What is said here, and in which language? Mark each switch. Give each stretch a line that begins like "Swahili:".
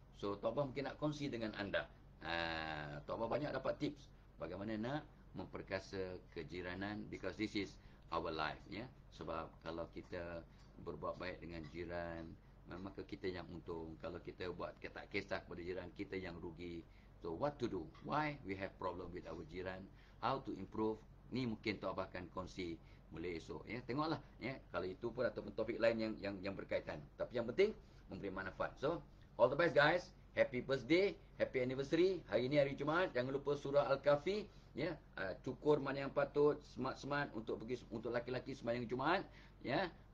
Malay: So Tok Abah mungkin nak kongsi dengan anda. Tok Abah banyak dapat tips bagaimana nak memperkasa kejiranan,
English: because this is our life
Malay: ya. Sebab kalau kita berbuat baik dengan jiran, maka kita yang untung. Kalau kita buat tak kisah kepada jiran, kita yang rugi.
English: So what to do? Why we have problem with our jiran? How to improve?
Malay: Ni mungkin Tok Abah akan kongsi mulai esok ya. Tengoklah ya, kalau itu pun ataupun topik lain yang berkaitan. Tapi yang penting memberi manfaat.
English: So all the best guys. Happy birthday, happy anniversary.
Malay: Hari ini hari Jumaat, jangan lupa surah Al-Kahfi ya. Cukur mana yang patut, smart-smart untuk pergi untuk laki-laki sembahyang Jumaat ya.